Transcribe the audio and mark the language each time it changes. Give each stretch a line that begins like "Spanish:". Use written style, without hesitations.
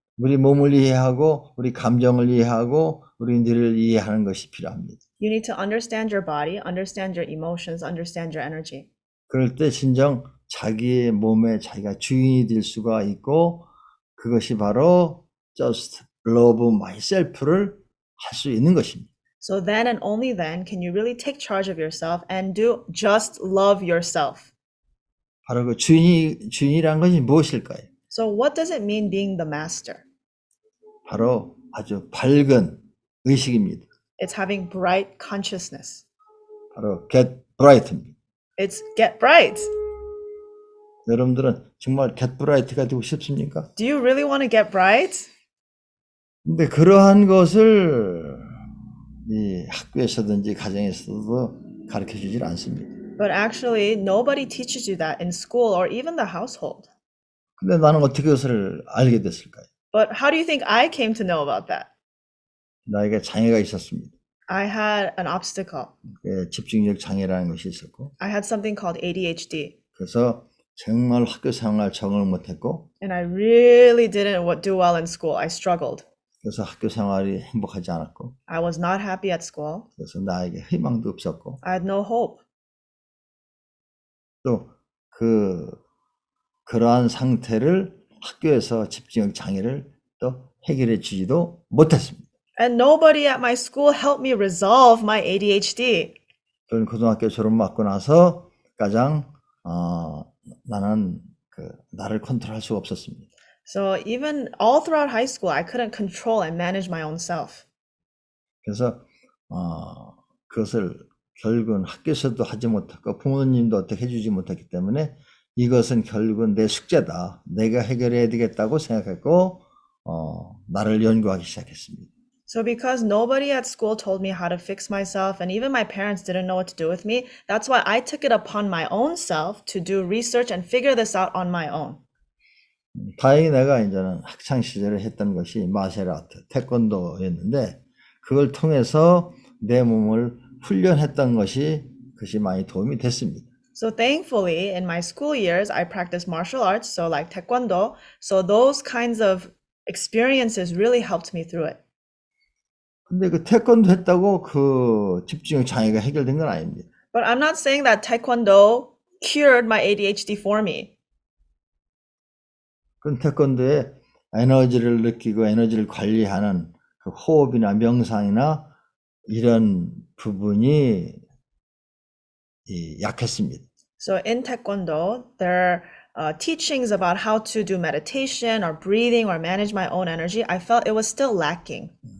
Korean: 우리 몸을 이해하고 우리 감정을 이해하고 우리 뇌를 이해하는 것이 필요합니다.
English: You need to understand your body, understand your emotions, understand your energy.
Korean: 그럴 때 진정 자기의 몸에 자기가 주인이 될 수가 있고 그것이 바로
English: just love myself
Korean: 를 할 수 있는 것입니다.
English: So then and only then can you really take charge of yourself and do just love yourself.
Korean: 바로 그 주인이란 것이 무엇일까요?
English: So what does it mean being the master?
Korean: 바로 아주 밝은 의식입니다.
English: It's having bright consciousness.
Korean: 바로
English: get bright
Korean: 입니다.
English: It's get bright.
Korean: 여러분들은 정말
English: get bright
Korean: 가 되고 싶습니까?
English: Do you really want to get bright?
Korean: 근데 그러한 것을 이 학교에서든지 가정에서도 가르쳐 주질 않습니다.
English: But actually, nobody teaches you that in school or even the household.
Korean: 근데 나는 어떻게 그것을 알게 됐을까요?
English: But how do you think I came to know about that?
Korean: 나에게 장애가 있었습니다.
English: I had an obstacle.
Korean: 집중력 장애라는 것이 있었고
English: I had something called ADHD.
Korean: 그래서 정말 학교 생활 적응을 못했고
English: And I really didn't do well in school. I struggled.
Korean: 그래서 학교 생활이 행복하지 않았고
English: I was not happy at school.
Korean: 그래서 나에게 희망도 없었고
English: I had no hope.
Korean: 또 그러한 상태를 학교에서 집중력 장애를 또 해결해 주지도 못했습니다.
English: And nobody at my school helped me resolve my ADHD.
Korean: 저는 고등학교 졸업받고 나서 가장 나는 나를 컨트롤할 수가 없었습니다.
English: So even all throughout high school, I couldn't control and manage my own self.
Korean: 그래서 그것을 결국은 학교에서도 하지 못했고 부모님도 어떻게 해주지 못했기 때문에 이것은 결국은 내 숙제다. 내가 해결해야 되겠다고 생각했고 나를 연구하기 시작했습니다.
English: So because nobody at school told me how to fix myself and even my parents didn't know what to do with me, that's why I took it upon my own self to do research and figure this out on my own.
Korean: 다행히 내가 이제는 학창 시절에 했던 것이 마셜 아트, 태권도였는데 그걸 통해서 내 몸을 훈련했던 것이 많이 도움이 됐습니다.
English: So thankfully, in my school years, I practiced martial arts, so like taekwondo. So those kinds of experiences really helped me through it.
Korean: 근데 그 태권도 했다고 그 집중력 장애가 해결된 건 아닙니다.
English: But I'm not saying that taekwondo cured my ADHD for me.
Korean: 그 태권도에 에너지를 느끼고 에너지를 관리하는 그 호흡이나 명상이나 이런 부분이 약했습니다.
English: So in taekwondo, there are teachings about how to do meditation or breathing or manage my own energy. I felt it was still lacking.